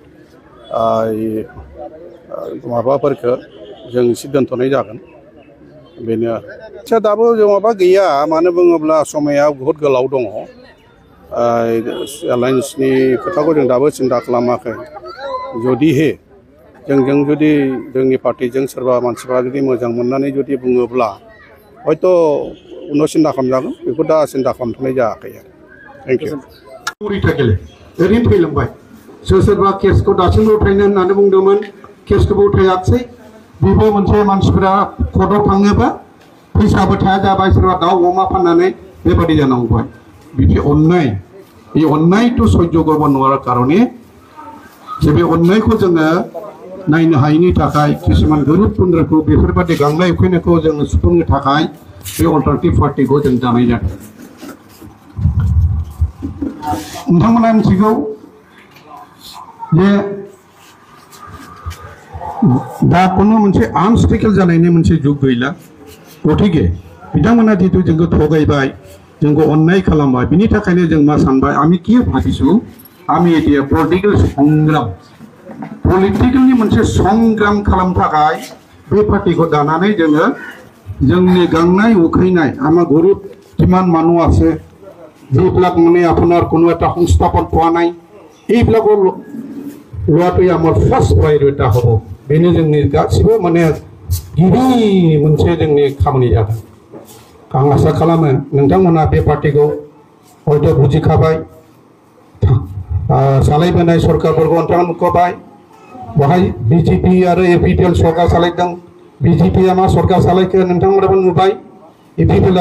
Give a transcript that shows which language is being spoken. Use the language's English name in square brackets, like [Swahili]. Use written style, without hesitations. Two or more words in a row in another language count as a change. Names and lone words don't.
[Bodo] माबाफोरखौ जों एसे दोनथ'नाय जागोन बेनो आरो दाबो जों माबा गैया मानो बुङोब्ला समाया बहुद गोलाव दङ एलायन्सनि खोथाखौ जों दाबो सिन्था खालामाखै जुदिहे जोंजों जुदि जोंनि पार्टिजों सोरबा मानसिफ्रा जुदि मोजां मोननानै जुदि बुङोब्ला हयथ' उनाव सिन्था खालामजागोन बेखौ दा सिन्था खालामथ'नाय जायाखै आरो [English] thank you [Bodo] ओरैनो थैलांबाय सोरबा केसखौ दासिमबो उथायनो होननानै बुंदोंमोन केसखौबो उथायाखिसै बेबो मोनसे मानसिफोरा कर्टआव थाङोबा फैसाबो थाया जाबाय सोरबा दाउ अमा फाननानै बेबादि जानांबाय बिदि अन्नाय [Assamese] এই অন্যায়টো সহ্য করব নোৱাৰাৰ কাৰণে [Bodo] जे बे अननायखौ जोङो नायनो हायैनि थाखाय किसुमान गोरिब गुन्द्राखौ बेफोरबायदि गांनाय उखैनायखौ जोङो सुफुंनो थाखाय बे अल्टारनेटिभ पार्टिखौ जों दानाय जादों। नोंथांमोना मिथिगौ जे दा कोनो मोनसे आनस्टेबल जानायनि मोनसे जुग गैला गथिखे बिथांमोना जितु जोंखौ थगायबाय जोंखौ अननाय खालामबाय बिनि थाखायनो जों मा सानबाय [Assamese] আমি কি ভাবিছো আমি এতিয়া [Bodo] पलिटिकेलनि मोनसे संग्राम खालामनो थाखाय बे पार्टिखौ दानानै जोङो जोंनि गांनाय उखैनाय आमा गरीब किमान [Assamese] মানুহ আছে যিবিলাক মানে আপোনাৰ কোনো এটা সংস্থাপন পোৱা নাই এইবিলাকৰ লোৱাটোই আমাৰ ফাৰ্ষ্ট প্ৰায়ৰিটি হ'ব [Bodo] बेनो जोंनि गासिबो माने गिबि मोनसे जोंनि खामानि जादों। आं आसा खालामो नोंथांमोना बे पार्टिखौ हयथ' बुजिखाबाय सालायबोनाय सरकारफोरखौ नोंथाङा नुखाबाय बहाय बिजेपि आरो एपिपिएल सरकार सालायदों बिजेपिया मा सरकार सालायखो नोंथांमोनाबो नुबाय एपिपिएलआ